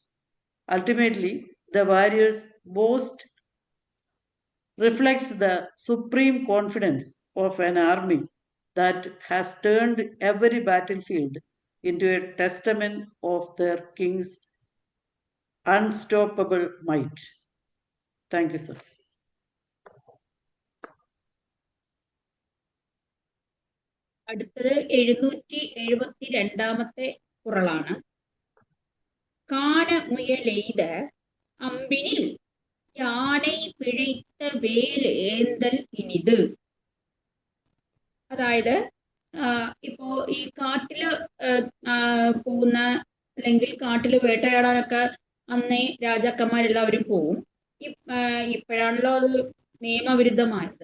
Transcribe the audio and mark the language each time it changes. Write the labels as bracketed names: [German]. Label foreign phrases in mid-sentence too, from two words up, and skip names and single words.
[English] Ultimately, the warrior's boast reflects the supreme confidence of an army that has turned every battlefield into a testament of their king's unstoppable might. Thank you, sir. [Malayalam] അടുത്തത് 772 കുറളാണ്. [Tamil] கான முயலெய்த அம்பினில் யானை பிழைத்த வேல் ஏந்தல் இனிது. [Malayalam] അതായത് ഇപ്പോ ഈ കാട്ടില് പോകുന്ന അല്ലെങ്കിൽ കാട്ടില് വേട്ടയാടാനൊക്കെ അന്നേ രാജാക്കന്മാരെല്ലാവരും പോവും. ഇപ്പോഴാണല്ലോ അത് നിയമവിരുദ്ധമായത്.